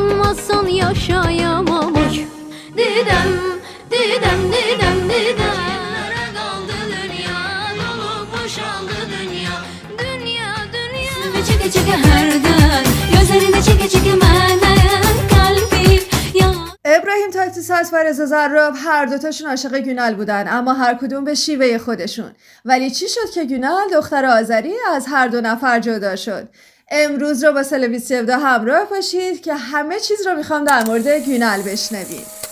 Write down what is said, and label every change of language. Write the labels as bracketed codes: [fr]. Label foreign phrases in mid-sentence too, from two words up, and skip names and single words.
[tr] olmasan yaşayamam. Oy didem didem didem didem. Nereye kaldı dünya, dolup boşaldı dünya. Dünya dünya. [az] Çeke çeke herden, gözlerine çeke çeke menden kalbim ya. [fa] ابراهیم تاکتیساس و رضا زراب هر دوتاشون عاشق گونال بودن، اما هر کدوم به شیوه خودشون. ولی چی شد که گونال دختر آذری از هر دو نفر جدا شد؟ امروز رو با سال 2017 همراه باشید که همه چیز رو میخوام در مورد گونال بشنوید.